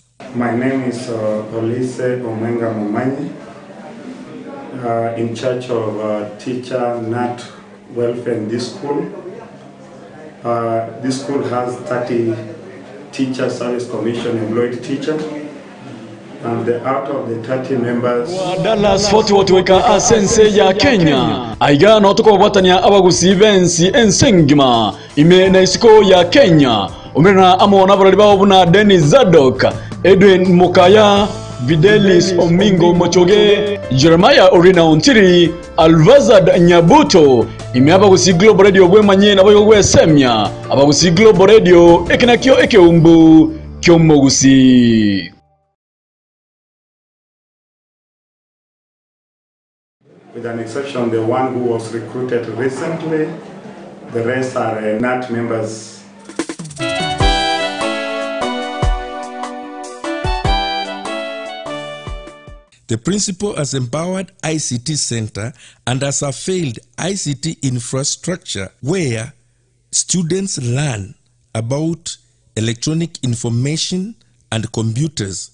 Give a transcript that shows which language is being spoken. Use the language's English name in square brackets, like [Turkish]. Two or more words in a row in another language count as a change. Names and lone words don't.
[English] My name is Olise Omenga Mumanyi, in charge of teacher NAT welfare in this school. This school has 30 teacher service commission employed teachers. And out of the 30 members, [Gusii] Dallas Fort watuweka asense ya Kenya aiga no tukobwatania abagusi bensi ensengima ime na isiko ya Kenya umena amona barali bawo buna Dennis Zadok, Edwin Mukaya, Videlis Omingo Mochoge, Jeremiah Orina Ontiri, Alvazad Nyabuto ime abagusi Global Radio gwemanye na boyo gwesemya abagusi Global Radio ekinakyo ekeumbu kyomogusi. [English] With an exception, the one who was recruited recently, the rest are NAT members. The principal has empowered ICT Center and has unveiled ICT infrastructure where students learn about electronic information and computers.